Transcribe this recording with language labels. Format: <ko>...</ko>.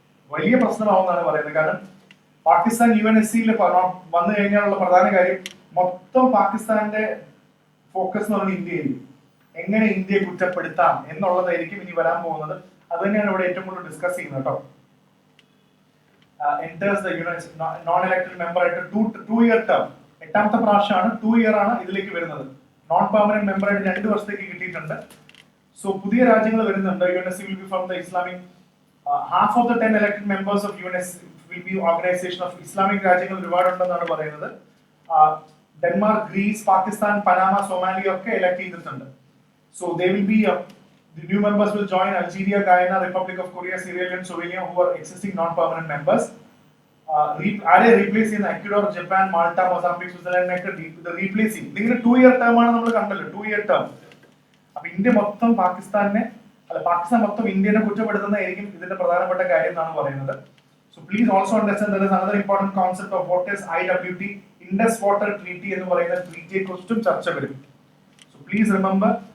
<ml>വലിയ പ്രശ്നമാവുമെന്നാണ് പറയുന്നത്. കാരണം പാകിസ്ഥാൻ UNSCയിൽ വന്നു കഴിഞ്ഞാലുള്ള പ്രധാന കാര്യം മൊത്തം പാകിസ്ഥാന്റെ ഫോക്കസ് എന്ന് പറഞ്ഞാൽ ഇന്ത്യയിൽ എങ്ങനെ ഇന്ത്യയെ കുറ്റപ്പെടുത്താം എന്നുള്ളതായിരിക്കും ഇനി വരാൻ പോകുന്നത്. അത് തന്നെയാണ് ഇവിടെ ഏറ്റവും കൂടുതൽ ഡിസ്കസ് ചെയ്യുന്നത് കേട്ടോ.</ml> <en>enters the non-elected member</en> <ml>ആയിട്ട് 2-year term, 8ാമത്തെ പ്രാവശ്യമാണ്, 2 year ആണ് ഇതിലേക്ക് വരുന്നത്. നോൺ പെർമനന്റ് മെമ്പർ ആയിട്ട് 2 വർഷത്തേക്ക് കിട്ടിയിട്ടുണ്ട്. സോ പുതിയ രാജ്യങ്ങൾ വരുന്നുണ്ട്.</ml> <en>UNSC will be from the Islamic, half of the 10 elected members of UNSC will be organization of Islamic</en> <ml>രാജ്യങ്ങൾ ഒരുപാടുണ്ടെന്നാണ് പറയുന്നത്. Denmark, Greece, Pakistan, Panama, Somalia ഒക്കെ എലക്ട് ചെയ്തിട്ടുണ്ട്.</ml> <en>So they will be the new members will join Algeria, Guyana, Republic of Korea, Sierra Leone, Slovenia, who are existing non-permanent members.</en> <ml>ആരെ replace ചെയ്യുന്ന Ecuador, Japan, Malta, Mozambique, Switzerland ഒക്കെ replace ചെയ്യും. ഇതിങ്ങനെ 2 year term ആണ് നമ്മൾ കണ്ടല്ലോ, 2 year term. അപ്പൊ India മൊത്തം പാകിസ്ഥാൻ മൊത്തം ഇന്ത്യനെ കുറ്റപ്പെടുത്തുന്നതായിരിക്കും ഇതിന്റെ പ്രധാനപ്പെട്ട കാര്യം എന്നാണ് പറയുന്നത്.</ml> <en>so please also understand there is another important concept of what is IWT, Indus water treaty</en> <ml>എന്ന് പറയുന്ന ട്രീറ്റിയെ കുറിച്ചും ചർച്ച വരും.</ml> <en>So please remember.</en>